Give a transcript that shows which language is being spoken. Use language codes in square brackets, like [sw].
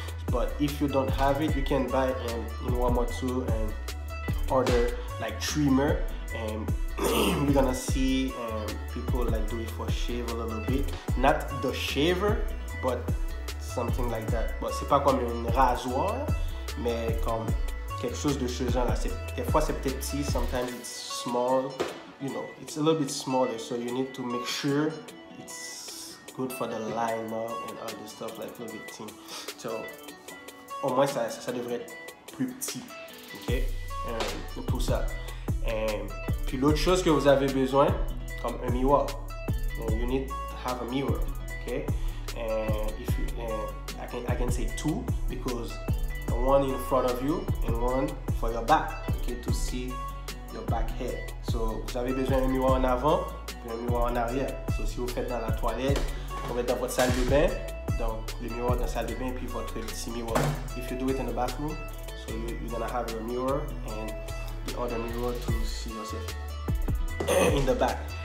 [en] But if you don't have it, you can buy in Walmart too and order like trimmer, and we're gonna see people like do it for shave a little bit, not the shaver, but something like that. [fr] But c'est pas comme une rasoir, mais comme quelque chose de chez là. Des fois c'est peut-être petit, [en] sometimes it's small, you know, it's a little bit smaller, so you need to make sure it's good for the line up and all this stuff, like a little bit thin. [fr] So au moins ça devrait être plus petit, ok, pour ça. Puis l'autre chose que vous avez besoin, comme un miroir, [en] you need to have a mirror, okay, and if you, I can say two, because one in front of you and one for your back, okay, to see your back head. [fr] So vous avez besoin d'un miroir en avant et un miroir en arrière. So si vous faites dans la toilette, vous mettez dans votre salle de bain, donc le miroir dans la salle de bain puis votre petit miroir. [en] If you do it in the bathroom, so you're gonna have your mirror and the other mirror to see yourself in the back.